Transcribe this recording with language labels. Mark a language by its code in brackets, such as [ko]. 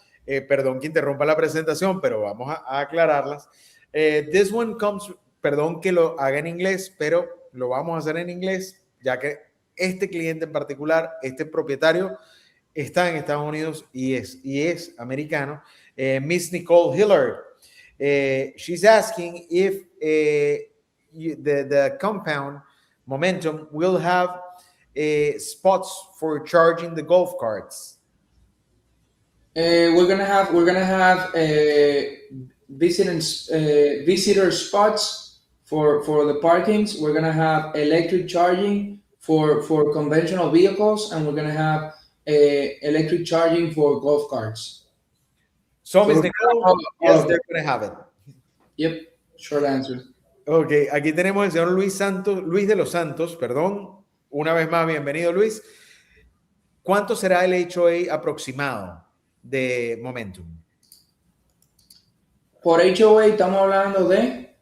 [es] Perdón que interrumpa la presentación, pero vamos a aclararlas. [en] This one comes, [es] perdón que lo haga en inglés, pero lo vamos a hacer en inglés, ya que este cliente en particular, este propietario, está en Estados Unidos y es americano. [en] Miss Nicole Hillard, she's asking if the compound Momentum will have spots for charging the golf carts. We're gonna have visitor spots for the parkings. We're gonna have electric charging for conventional vehicles, and we're gonna have electric charging for golf carts. So Ms. Nicole, yes, they're gonna have it. Yep, short answer. [es] Ok, aquí tenemos al señor Luis de los Santos, perdón. Una vez más, bienvenido, Luis. ¿Cuánto será el HOA aproximado de Momentum? Por HOA estamos hablando de